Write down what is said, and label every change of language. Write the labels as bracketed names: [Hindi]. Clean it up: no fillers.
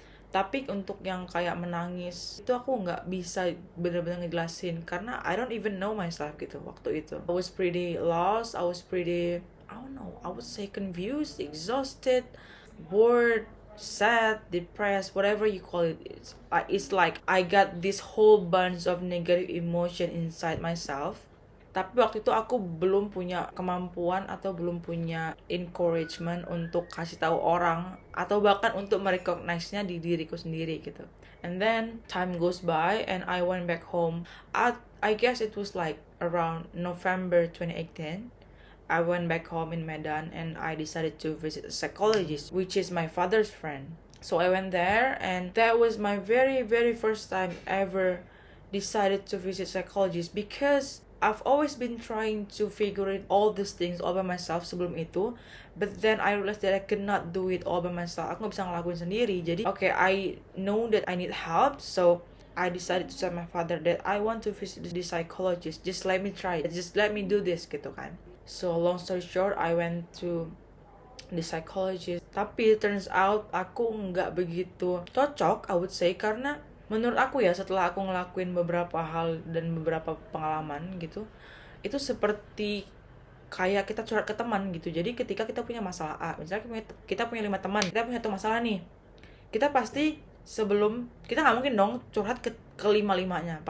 [Indonesian] Tapi untuk yang kayak menangis itu aku nggak bisa bener-bener ngejelasin, karena [English] I don't even know myself [Indonesian] gitu waktu itu. [English] I was pretty lost, I was pretty, I don't know, I would say confused, exhausted, bored, sad, depressed, whatever you call it. It's like I got this whole bunch of negative emotion inside myself. [Indonesian] Tapi waktu itu aku belum punya kemampuan atau belum punya encouragement untuk kasih tahu orang, atau bahkan untuk merecognize-nya di diriku sendiri gitu. [English] And then time goes by and I went back home. I guess it was like around November 2018. I went back home in Medan and I decided to visit a psychologist, which is my father's friend. So I went there, and that was my very first time ever decided to visit psychologist, because I've always been trying to figure it all these things all by myself [Indonesian] sebelum itu, [English] but then I realized that I cannot do it all by myself. [Indonesian] Aku nggak bisa ngelakuin sendiri. Jadi [English] okay, I know that I need help, so I decided to tell my father that I want to visit the psychologist. Just let me try it. Just let me do this [Indonesian] gitu kan. [English] So long story short, I went to the psychologist. [Indonesian] Tapi [English] it turns out [Indonesian] aku nggak begitu cocok, [English] I would say, [Indonesian] karena menurut aku ya, setelah aku ngelakuin beberapa hal dan beberapa pengalaman gitu, itu seperti kayak kita curhat ke teman gitu. Jadi ketika kita punya masalah A, misalnya kita punya 5 teman, kita punya satu masalah nih, kita pasti sebelum, kita nggak mungkin dong curhat ke kelima-limanya.